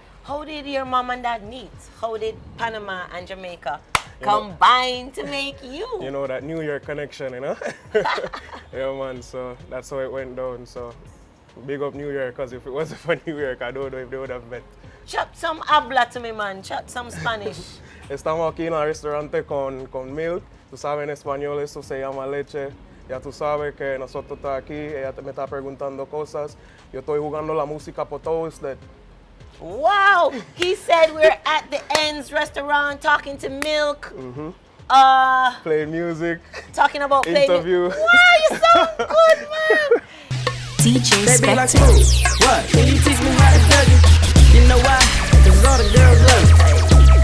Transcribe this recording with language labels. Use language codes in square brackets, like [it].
[en] How did your mom and dad meet? How did Panama and Jamaica combine to make you? You know, that New York connection, you know? Yeah, man, so that's how it went down. So big up New York, because if it wasn't for New York, I don't know if they would have met. Chat some habla to me, man. Chat some Spanish. [es] Estamos aquí en el restaurante con milk. Tú sabes en español, eso se llama leche. Ya tú sabes que nosotros estamos aquí, ella me está preguntando cosas. Yo estoy jugando la música por todos ustedes. [en] Wow! He said we're at the Ends restaurant talking to Milk. Playing music. Talking about interview. Wow, you sound good, man! DJ Spectre. What? Can you teach me how to tell you? You know why? Cause all the girls love.